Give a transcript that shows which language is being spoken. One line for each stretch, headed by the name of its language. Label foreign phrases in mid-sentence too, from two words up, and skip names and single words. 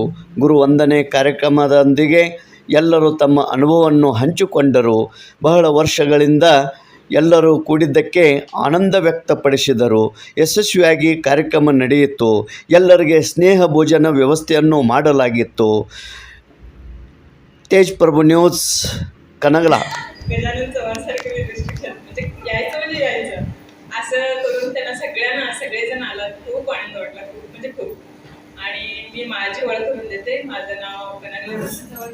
Kannada: ಗುರು ವಂದನೆ ಕಾರ್ಯಕ್ರಮದೊಂದಿಗೆ ಎಲ್ಲರೂ ತಮ್ಮ ಅನುಭವವನ್ನು ಹಂಚಿಕೊಂಡರು. ಬಹಳ ವರ್ಷಗಳಿಂದ ಎಲ್ಲರೂ ಕೂಡಿದ್ದಕ್ಕೆ ಆನಂದ ವ್ಯಕ್ತಪಡಿಸಿದರು. ಯಶಸ್ವಿಯಾಗಿ ಕಾರ್ಯಕ್ರಮ ನಡೆಯಿತು. ಎಲ್ಲರಿಗೆ ಸ್ನೇಹ ಭೋಜನ ವ್ಯವಸ್ಥೆಯನ್ನು ಮಾಡಲಾಗಿತ್ತು.
Marathi: तेज प्रभू न्यूज कनगला. गजानन चव्हाण सारखे रिस्ट्रिक्शन म्हणजे यायचं म्हणजे यायचं असं करून त्यांना सगळ्यांना सगळेजण आलात. खूप आनंद वाटला, खूप म्हणजे खूप. आणि मी माझी ओळख करून देते. माझं नाव कनगला.